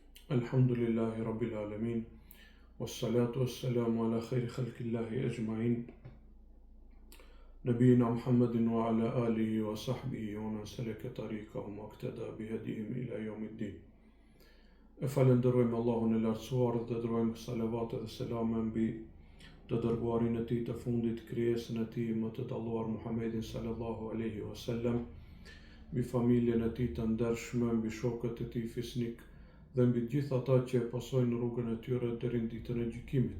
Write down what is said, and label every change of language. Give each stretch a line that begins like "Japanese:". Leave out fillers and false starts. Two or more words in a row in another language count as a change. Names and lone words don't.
Arabic: الحمد لله رب العالمين والصلاة والسلام على خير خلق الله أجمعين نبينا محمد وعلى آله وصحبه ومن سلك طريقهم واقتدى بهديهم إلى يوم الدين.
Albanian: E falenderojmë Allahun e lartësuar dhe dërojmë salavat dhe selame mbi të dërguarin e tij të fundit, krijesën e tij më të dalluar Muhammedin
Arabic: صلى الله عليه وسلم,
Albanian: mbi familjen e tij të ndershme, mbi shokët e tij fisnik dhe mbi gjithë ata që e pasojnë rrugën e tyre deri në ditën e gjykimit.